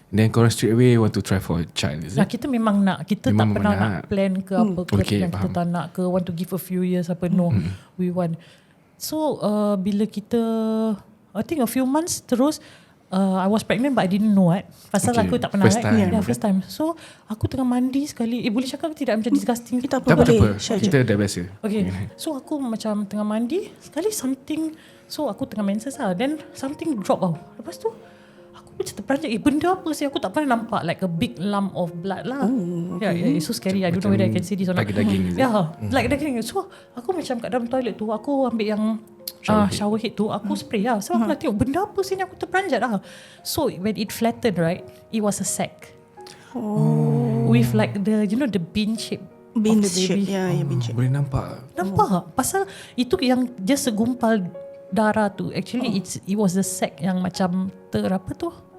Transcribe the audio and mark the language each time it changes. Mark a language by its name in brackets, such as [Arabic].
[English] Then korang straight away want to try for a child, is it? [Malay] Kita memang nak. Kita Memang tak pernah nak. nak plan ke apa ke. Yang kita faham. tak nak ke. [English] Want to give a few years apa. No. We want. So bila kita I think a few months terus I was pregnant but I didn't know [Malay] pasal aku tak pernah [English] First time. first time. [Malay] So aku tengah mandi sekali. Boleh cakap ke tidak macam disgusting? Kita Tak boleh share je. Kita dah biasa. Okay. So aku macam tengah mandi sekali something. So aku tengah menses lah. [English] Then something drop [Malay] tau. Lepas tu aku macam terperanjat. Benda apa sih? Aku tak pernah nampak [English] like a big lump of blood lah. Yeah, it's so scary. I don't know whether I can say this or not. [Malay] Daging-daging, is it? Yeah, like daging. So aku macam kat dalam toilet tu, aku ambil yang shower head tu, aku spray lah. So aku nak tengok benda apa sih ni, aku terperanjat lah. [English] So when it flattened, right, it was a sack. With like the, you know, the bean shape. Bean of the shape. baby. Yeah, bean shape. [Malay] Boleh nampak. Nampak? Pasal itu yang just segumpal darah tu. [English] Actually it was the sack [Malay] yang macam apa tu?